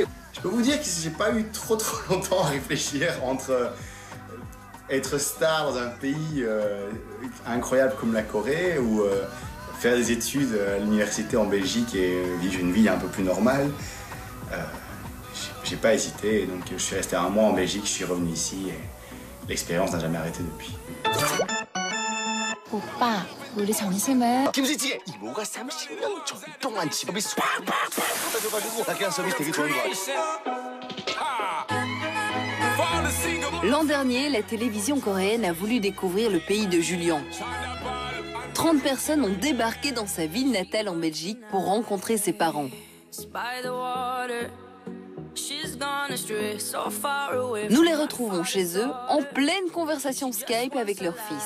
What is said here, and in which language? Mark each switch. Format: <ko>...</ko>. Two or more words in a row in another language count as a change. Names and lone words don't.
<fr>Je peux vous dire que j'ai pas eu trop longtemps à réfléchir entre être star dans un pays incroyable comme la Corée ou faire des études à l'université en Belgique et vivre une vie un peu plus normale. J'ai pas hésité, donc je suis resté 1 mois en Belgique, je suis revenu ici et l'expérience n'a jamais arrêté depuis.</fr> <ko>오빠, 우리 점심은 김치찌개. 이모가 30년 동안 집밥이 팍팍 받아줘가지고 나 그냥 서비스 되게 좋은 거 같아.</ko> <fr>L'an dernier, la télévision coréenne a voulu découvrir le pays de Julian. 30 personnes ont débarqué dans sa ville natale en Belgique pour rencontrer ses parents. Nous les retrouvons chez eux en pleine conversation Skype avec leur fils.</fr>